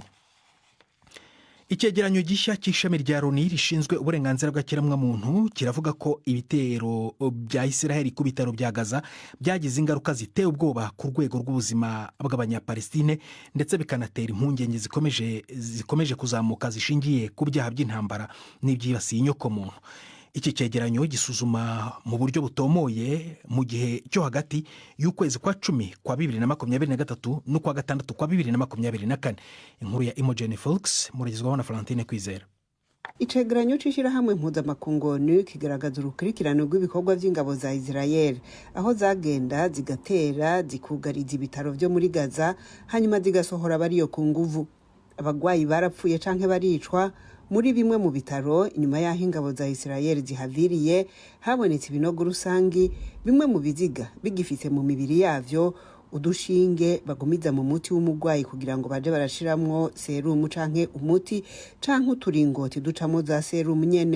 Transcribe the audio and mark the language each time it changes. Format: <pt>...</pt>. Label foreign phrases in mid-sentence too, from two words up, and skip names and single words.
<rw>Icyegeranyo gishya cy'ishami rya Loni rishinzwe uburenganzira bwa kiremwamuntu kiravuga ko ibitero bya Isiraheli ku bitaro bya Gaza byagize ingaruka ziteye ubwoba ku rwego rw'ubuzima bw'abanya-Palestine ndetse bikanatera impungenge zikomeje kuzamuka zishingiye ku byaha by'intambara n'ibyibasiye inyokomuntu. iki cyegeranyo gisuzuma mu buryo butomoye mu gihe cyo hagati y'ukwezi kwa 10 kwa 2023 n'ukwa 6 kwa 2024. Inkuru ya Imogen Fox muragizwaho na Florentine Kwizera.</rw> <rn>Icegeranyo c'ishirahamwe mpuzamakungu ONU kigaragaza urukurikirane rw'ibikorwa vy'ingabo za Israel aho zagenda zigatera zikugariza ibitaro vyo muri Gaza hanyuma zigasohora bariyo ku nguvu. Abagwayi barapfuye canke baricwa muri bimwe mu bitaro inyuma y'aho ingabo za Israel zihaviriye habonetse ibinogo rusangi, bimwe mu biziga bigifite mu mibiri yavyo udushinge bagumiza mu muti w'umugwayi kugira ngo baje barashiramwo serumu canke umuti canke uturingoti ducamo za serumu nyene.</rn>